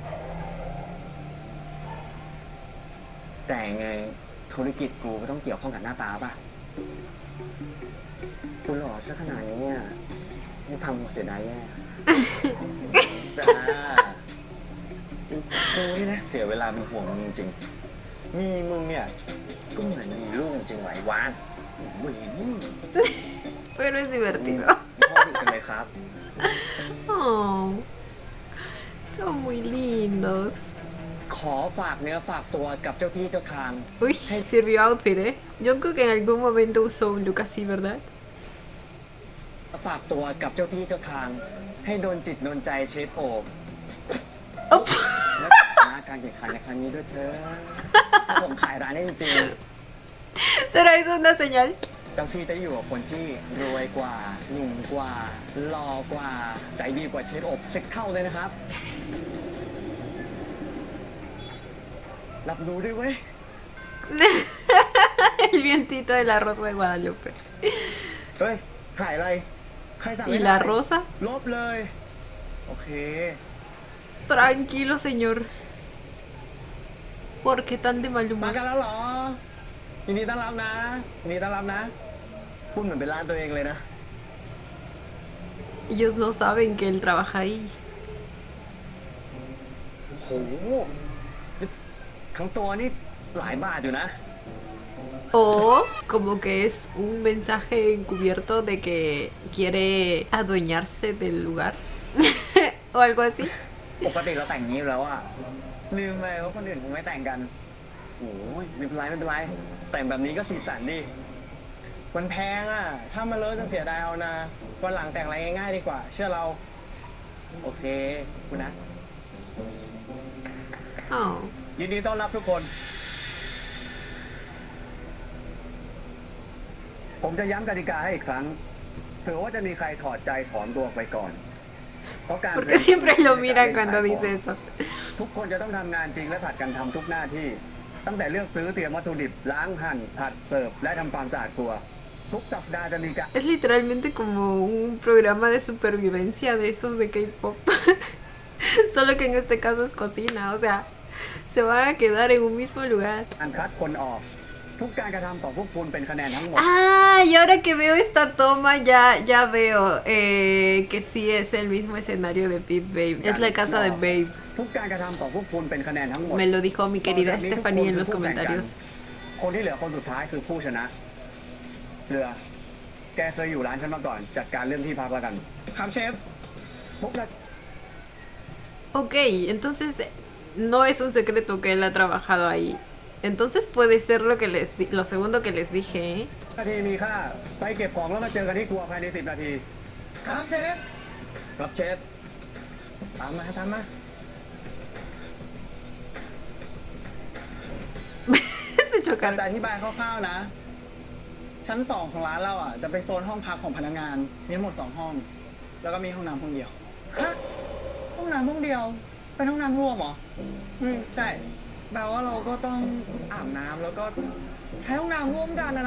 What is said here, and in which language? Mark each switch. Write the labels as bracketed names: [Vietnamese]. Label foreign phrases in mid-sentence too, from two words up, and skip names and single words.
[Thai] แต่ไงธุรกิจกูก็ต้องเกี่ยวข้องกับหน้าตาป่ะกูหล่อซะขนาดนี้เนี่ยไม่ทำกูเสียดายแย่ จ้ากูนี่นะเสียเวลาเป็นห่วงมึงจริงๆมีมึงเนี่ยก็เหมือนมีลูกจริงไหววานเว้ยนี่ [Spanish] Pero es divertido. [Thai] พ่อดุกันเลยครับ [Spanish] Oh, son muy lindos. [Thai] ขอฝากเนื้อฝากตัวกับเจ้าที่เจ้าทาง [Spanish] Uy, sirvió outfit, ¿eh? Yo creo que en algún momento usó un look así, ¿verdad? [Thai] ฝากตัวกับเจ้าที่เจ้าทาง ให้โดนจิตโดนใจเชฟโอบ Op. และชนะการแข่งขันในครั้งนี้ด้วยเถอะถ้าผมขายร้านได้จริง [Spanish] ¿Será eso una señal? [Thai] ๆเจ้าที่จะอยู่กับคนที่รวยกว่าหนุ่มกว่าหล่อกว่าใจดีกว่าเชฟโอบ10 เท่าเลยนะครับ รับรู้ด้วยเว้ย [Spanish] El vientito de la rosa de Guadalupe. [Thai] เฮ้ยขายอะไร ใครสั่ง [Spanish] ¿Y [Thai] ไม่ [Spanish] la [Thai] ได้ [Spanish] rosa? [Thai] ลบเลย โอเค [Spanish] Tranquilo, señor. ¿Por qué tan de mal [Thai] มา [Spanish] humor? [Thai] กันแล้วเหรอยินดีต้อนรับนะยินดีต้อนรับนะ พูดเหมือนเป็นร้านตัวเองเลยนะ [Spanish] Ellos no saben que él trabaja ahí. [Thai] โหทั้งตัวนี่หลายบาทอยู่นะ [Spanish] O como que es un mensaje encubierto de que quiere adueñarse del lugar. O algo así. [Thai] ปกติเราแต่งนี้อยู่แล้วอะลืมไปว่าคนอื่นคงไม่แต่งกันโอ้ยไม่เป็นไรไม่เป็นไร แต่งแบบนี้ก็สีสันดี มันแพงอ่ะ ถ้ามันเลอะจะเสียดายเอานะวันหลังแต่งอะไรง่ายๆดีกว่า เชื่อเรา โอเค คุณนะ Oh. ยินดีต้อนรับทุกคน ผมจะย้ำกติกาให้อีกครั้งเผื่อว่าจะมีใครถอดใจถอนตัวออกไปก่อน เพราะการ [Spanish] Porque siempre lo miran cuando dice eso. [Thai] ทุกคนจะต้องทำงานจริงและผัดกันทำทุกหน้าที่ ตั้งแต่เลือกซื้อเตรียมวัตถุดิบล้างหั่นผัดเสิร์ฟและทำความสะอาดครัว ทุกสัปดาห์จะมีการ [Spanish] Es literalmente como un programa de supervivencia de esos de K-pop. Solo que en este caso es cocina, o sea, se van a quedar en un mismo lugar. [Thai] การคัดคนออก ทุกการกระทำต่อพวกคุณเป็นคะแนนทั้งหมด [Spanish] Ah, y ahora que veo esta toma ya veo que sí es el mismo escenario de Pete Babe. Es la casa de Babe. [Thai] ทุกการกระทำต่อพวกคุณเป็นคะแนนทั้งหมด [Spanish] Me lo dijo mi querida Stephanie en los comentarios. [Thai] คนที่เหลือคนสุดท้ายคือผู้ชนะเรือแกเคยอยู่ร้านฉันมาก่อน จัดการเรื่องที่พักแล้วกัน ครับเชฟ พวกเรา [Spanish] Ok, entonces no es un secreto que él ha trabajado ahí. Entonces puede ser lo segundo que les dije, ¿eh? [Thai] นาทีมีค่าไปเก็บของแล้วมาเจอกันที่ครัวภายใน10 นาที ครับเชฟ ครับเชฟ ตามมาตามมา [Spanish] Se [Thai] การ [Spanish] chocaron. [Thai] จะอธิบายคร่าวๆนะ ชั้น 2 ของร้านเราอ่ะจะเป็นโซนห้องพักของพนักงาน มีทั้งหมด 2 ห้อง แล้วก็มีห้องน้ำห้องเดียว ฮะ ห้องน้ำห้องเดียว เป็นห้องน้ำรวมเหรอ ใช่ แปลว่าเราก็ต้องอาบน้ำแล้วก็ใช้ห้องน้ำร่วมกันนะ